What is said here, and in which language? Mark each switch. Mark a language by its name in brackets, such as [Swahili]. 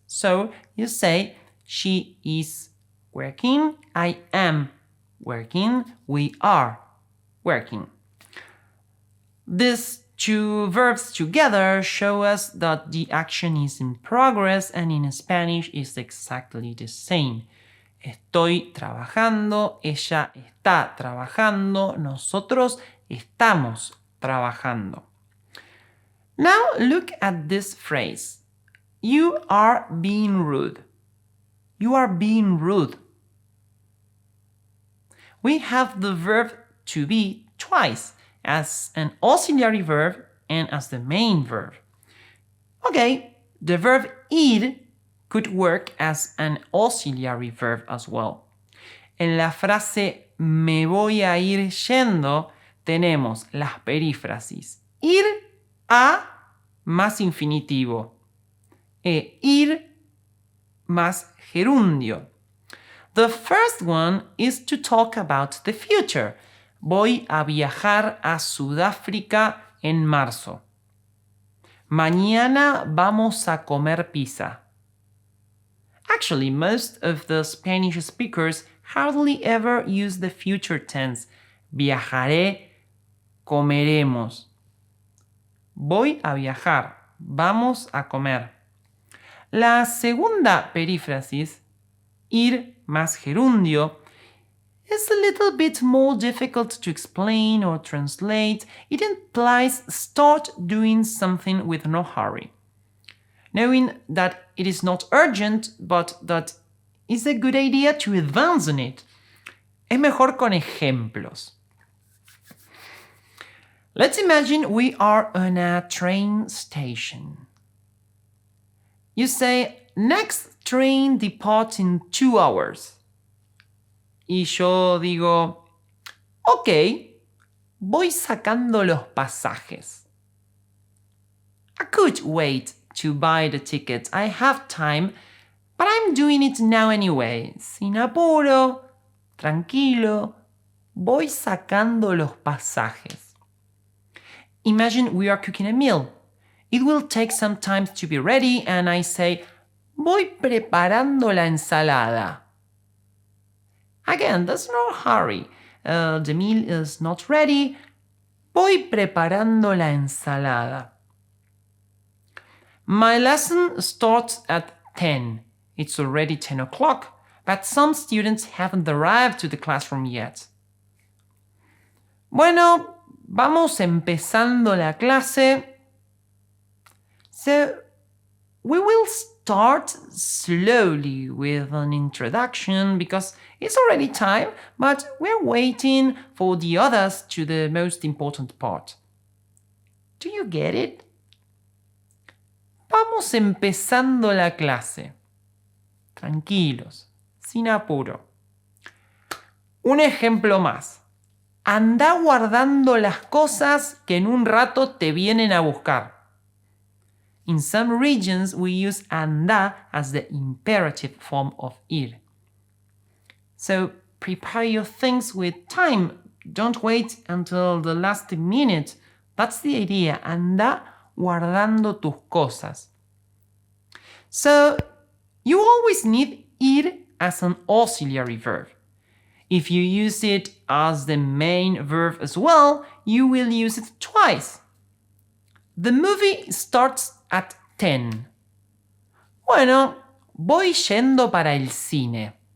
[English] So you say, she is working, I am working, we are working. These 2 verbs together show us that the action is in progress and in Spanish is exactly the same. [Spanish] Estoy trabajando, ella está trabajando, nosotros estamos [English] trabajando. Now look at this phrase. You are being rude. You are being rude. We have the verb to be twice, as an auxiliary verb and as the main verb. Okay, the verb ir could work as an auxiliary verb as well. [Spanish] En la frase me voy a ir yendo tenemos las perífrasis ir a más infinitivo e ir más gerundio. [English] The first one is to talk about the future. [Spanish] Voy a viajar a Sudáfrica en marzo. Mañana vamos a comer pizza. [English] Actually, most of the Spanish speakers hardly ever use the future tense. [Spanish] Viajaré, comeremos. Voy a viajar. Vamos a comer. La segunda perífrasis, ir más gerundio, [English] is a little bit more difficult to explain or translate. It implies start doing something with no hurry, knowing that it is not urgent, but that it's a good idea to advance on it. [Spanish] Es mejor con ejemplos. [English] Let's imagine we are on a train station. You say, next train departs in 2 hours. [Spanish] Y yo digo, ok, voy sacando los pasajes. [English] I could wait to buy the tickets. I have time, but I'm doing it now anyway. [Spanish] Sin apuro, tranquilo, voy sacando los pasajes. [English] Imagine we are cooking a meal. It will take some time to be ready, and I say, [Spanish] voy preparando la ensalada. [English] Again, there's no hurry. The meal is not ready. [Spanish] Voy preparando la ensalada. [English] My lesson starts at 10. It's already 10 o'clock, but some students haven't arrived to the classroom yet. [Spanish] Bueno, vamos empezando la clase. [English] So, we will start slowly with an introduction because it's already time, but we're waiting for the others to the most important part. Do you get it? [Spanish] Vamos empezando la clase. Tranquilos, sin apuro. Un ejemplo más. Anda guardando las cosas que en un rato te vienen a buscar. [English] In some regions, we use anda as the imperative form of ir. So prepare your things with time. Don't wait until the last minute. That's the idea. [Spanish] Anda guardando tus cosas. [English] So you always need ir as an auxiliary verb. If you use it as the main verb as well, you will use it twice. The movie starts at 10. [Spanish] Bueno, voy yendo para el cine.